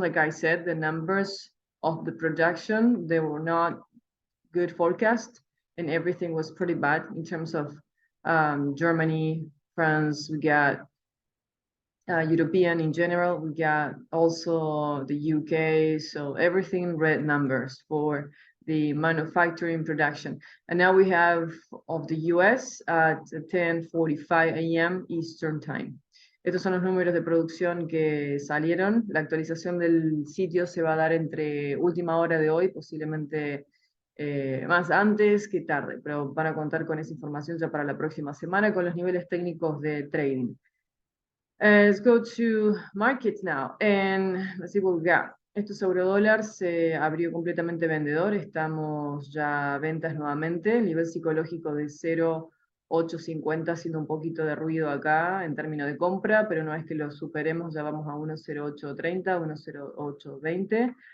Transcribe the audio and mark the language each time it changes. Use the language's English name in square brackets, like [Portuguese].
[English] Like I said, the numbers of the production, they were not good forecast, and everything was pretty bad in terms of Germany, France, we got European in general, we got also the UK, so everything red numbers for the manufacturing production. And now we have of the US at 10:45 a.m. Eastern Time. [Spanish] Estos son los números de producción que salieron. La actualización del sitio se va a dar entre última hora de hoy, posiblemente más antes que tarde, pero van a contar con esa información ya para la próxima semana con los niveles técnicos de trading. [English] Let's go to markets now, and let's see what we got. [Spanish] Esto es eurodólar, se abrió completamente vendedor, estamos ya a ventas nuevamente, nivel psicológico de 0,850 haciendo un poquito de ruido acá en términos de compra, pero no es que lo superemos, ya vamos a 1,0830, 1,0820.